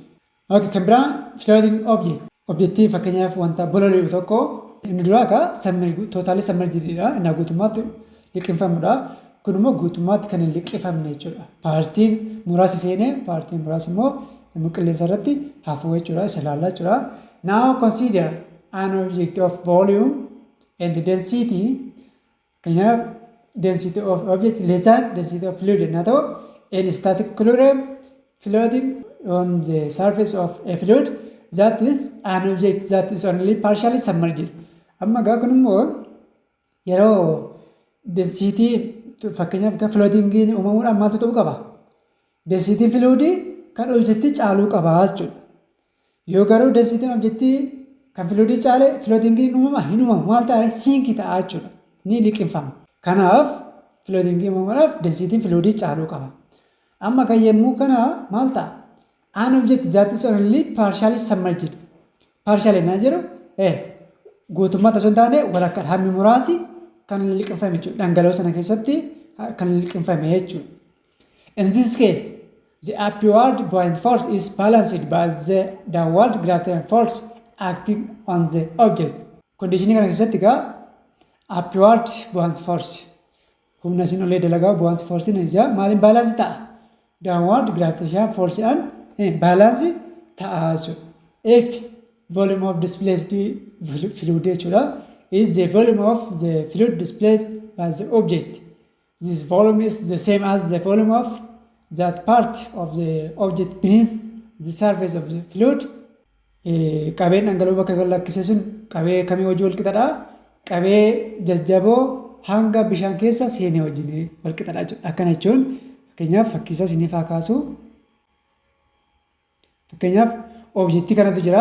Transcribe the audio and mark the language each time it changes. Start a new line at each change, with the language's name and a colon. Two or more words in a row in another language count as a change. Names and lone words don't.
Oromo: Okay, kan biraan
English: floating object.
Oromo: Objektii fakkeenyaaf wanta bololi'u tokko inni duraa egaa tootaalii submergedidha. Innaa guutummaatti liqinfamudha. Kun immoo guutummaatti kan hin liqifamne jechuudha. Paartiin muraasi seenee paartiin muraasi immoo qilleensa irratti hafuu jechuudha. Isa ilaallaa jechuudha.
English: Now consider an object of volume and density. Kanaaf density of object less than density of fluid
Oromo: innaa ta'u
English: in static equilibrium floating on the surface of a fluid that is an object that is only partially submerged.
Oromo: Amma gaa kun immoo yeroo density fakkeenyaaf kan floatingiin uumamuudhaan maaltu ta'uu qaba? Densitiin fluidii kan objektii caaluu qaba jechuudha. Yoo garuu densitiin objektii kan fluidii caale floatingiin hin uumamu maal ta'a? Sinkii ta'a jechuudha. Ni liqinfama. Kanaaf floatingii uumamuudhaaf densitiin fluidii caaluu qaba. Amma kan yemmuu kana maal ta'a?
English: An object that is only partially submerged.
Oromo: Partially naa jedhu guutummaatti osoo hin taane walakkaa hammi muraasi kan liqinfame jechuudha. Dhangala'oo sana keessatti kan liqinfame jechuudha.
English: In this case, the upward buoyant force is balanced by the downward gravitational force acting on the object.
Oromo: Conditionii kana keessatti egaa
English: upward buoyant force
Oromo: humna isin olee dalagaa
English: buoyant force
Oromo: ni jira. Maaliin baalaansi ta'a?
English: Downward gravitational force
Oromo: an baalaansi ta'a jechuudha.
English: If volume of displaced fluid jechuudha is the volume of the fluid displayed by the object. This volume is the same as the volume of that part of the object beneath the surface of the fluid.
Oromo: Qabeen dhangala'oo bakka lakkisee sun qabee kamii wajjin wal qixadha? Qabee jajjaboo hanga bishaan keessa seenee wajjin wal qixadha jechuudha. Akkana jechuun fakkeenyaaf fakkiisa isiniif haa kaasu. Fakkeenyaaf objektii kanatu jira.